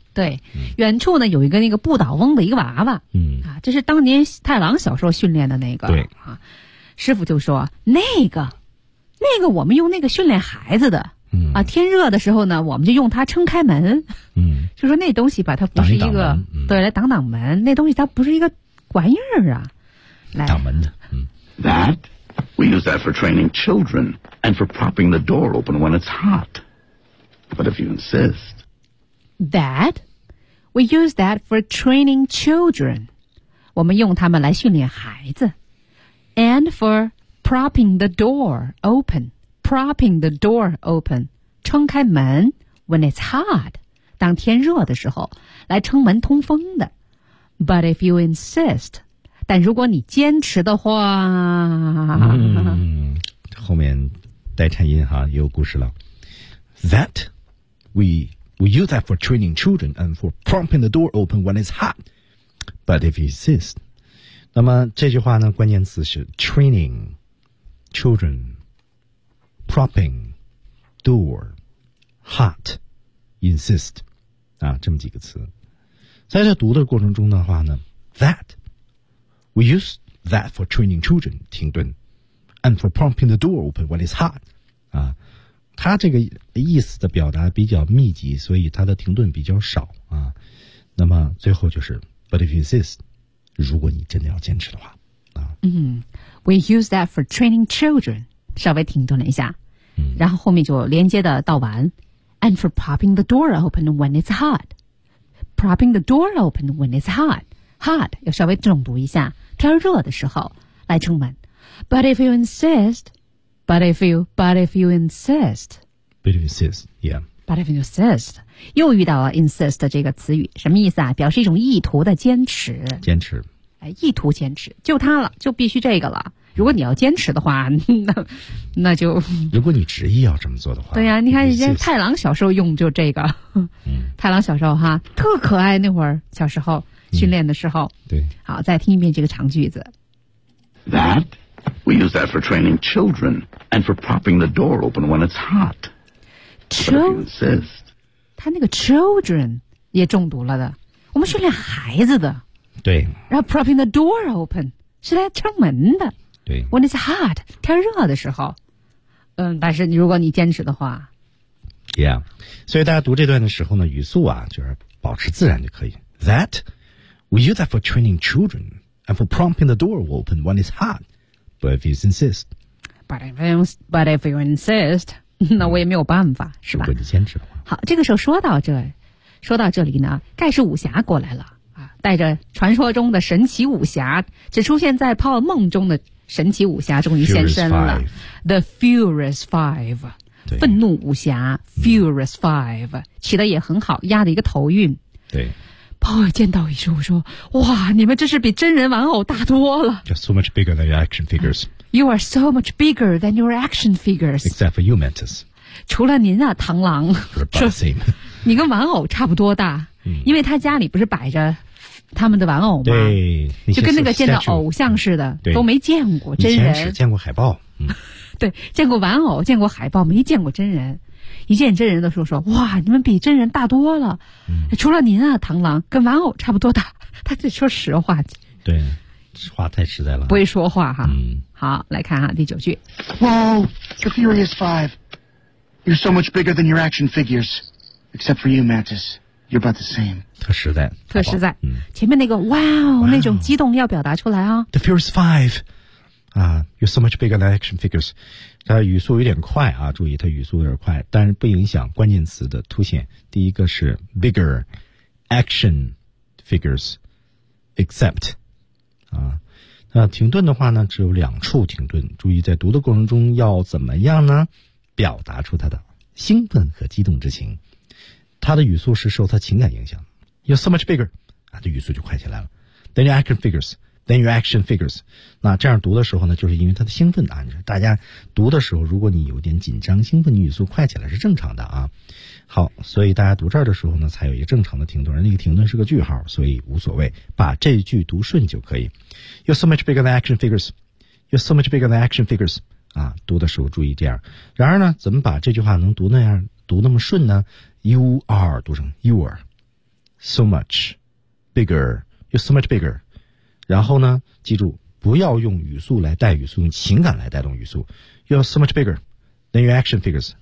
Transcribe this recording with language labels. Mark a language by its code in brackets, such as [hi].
[zh] 对，远处呢有一个那个不倒翁的一个娃娃，啊，这是当年太郎小时候训练的那个，对啊，师傅就说那个我们用那个训练孩子的，啊，天热的时候呢，我们就用它撑开门，就说那东西吧，它不是一个挡一挡门对，来挡挡门，那东西它不是一个。玩意儿啊，来挡门的。 [en] That we use that for training children and for propping the door open when it's hot. But if you insist, that we use that for training children. [zh] 我们用它们来训练孩子 [en] and for propping the door open. Propping the door open, [zh] 撑开门 [en] when it's hot. [zh] 当天热的时候，来撑门通风的。 [en] But if you insist, [zh] 但如果你坚持的话，后面带颤音哈，也有故事了。 [en] That we use that for training children and for prompting the door open when it's hot. But if you insist, [zh] 那么这句话呢，关键词是 [en] training children [zh] propping, door, hot, insist, 啊，这么几个词。在这读的过程中的话呢 [en] that, we use that for training children, [zh] 停顿 [en] and for propping the door open when it's hot, [zh] 啊，它这个意思的表达比较密集，所以它的停顿比较少啊。那么最后就是 [en] but if you insist, [zh] 如果你真的要坚持的话啊。 [en] 嗯 ,we use that for training children, [zh] 稍微停顿了一下。然后后面就连接的到完 [en] and for propping the door open when it's hot. Propping the door open when it's hot. [zh] Hot, 要稍微重读一下，天热的时候来撑门。 [en] But if you insist, but if you insist. But if you insist, yeah. But if you insist, [zh] 又遇到了 insist 这个词语，什么意思啊？表示一种意图的坚持。坚持。哎，意图坚持，就它了，就必须这个了。如果你要坚持的话，那就如果你执意要这么做的话，对呀、啊，你看人家太郎小时候用就这个，嗯、太郎小时候哈特可爱，那会儿小时候训练的时候、嗯，对，好，再听一遍这个长句子。 [en] That we use that for training children and for propping the door open when it's hot. [zh] Insist. 他那个 children 也中毒了的，我们训练孩子的，对，然后 [en] propping the door open [zh] 是来撑门的。对， [en] When it's hot， [zh] 天热的时候，嗯，但是你如果你坚持的话，Yeah， 所以大家读这段的时候呢，语速啊，就是保持自然就可以。 [en] That we use that for training children and for prompting the door open when it's hot， but if you insist， but if you insist， [zh] 那我也没有办法，是吧？如果你坚持的话，好，这个时候说到这里呢，盖世武侠过来了啊，带着传说中的神奇武侠，只出现在泡梦中的。神奇武侠终于现身了 ，The Furious Five， 愤怒武侠 Furious Five 起得也很好，压的一个头晕。对，鲍尔见到一说，我说哇，你们这是比真人玩偶大多了。 [en] You're so much bigger than your action figures. You are so much bigger than your action figures. Except for you, Mantis. [zh] 除了您啊，螳螂。 [en] You're about the same. [zh] 你跟玩偶差不多大，因为他家里不是摆着。他们的玩偶吗？对，就跟那个见到偶像似的，对，都没见过真人。以前只见过海报，嗯、对，见过玩偶，见过海报，没见过真人。一见真人的时候说：“哇，你们比真人大多了，嗯、除了您啊，螳螂跟玩偶差不多大。” 他就说实话，对，话太实在了，不会说话哈。嗯，好，来看哈第九句。 [en] Whoa, the Furious Five, you're so much bigger than your action figures, except for you, Mantis. You're about the same. [zh] 特实在，特实在。嗯、前面那个 wow 那种激动要表达出来啊。 The Furious Five, you're so much bigger than action figures. 它语速有点快啊，注意它语速有点快，但是不影响关键词的凸显。第一个是 bigger, action figures, except. 啊，那停顿的话呢，只有两处停顿。注意在读的过程中要怎么样呢？表达出它的兴奋和激动之情。他的语速是受他情感影响。 [en] You're so much bigger. [zh] 他的语速就快起来了。 [en] Than your action figures. Than your action figures. [zh] 那这样读的时候呢，就是因为他的兴奋啊。大家读的时候，如果你有点紧张兴奋，你语速快起来是正常的啊。好，所以大家读这儿的时候呢，才有一个正常的停顿。那个停顿是个句号，所以无所谓，把这句读顺就可以。 [en] You're so much bigger than action figures. You're so much bigger than action figures. [zh] 啊，读的时候注意这样。然而呢，怎么把这句话能读那样，读那么顺呢？ [en] You are 读成 You are so much bigger. You're so much bigger. [zh] 然后呢，记住不要用语速来带语速，用情感来带动语速。 [en] You're so much bigger than your action figures.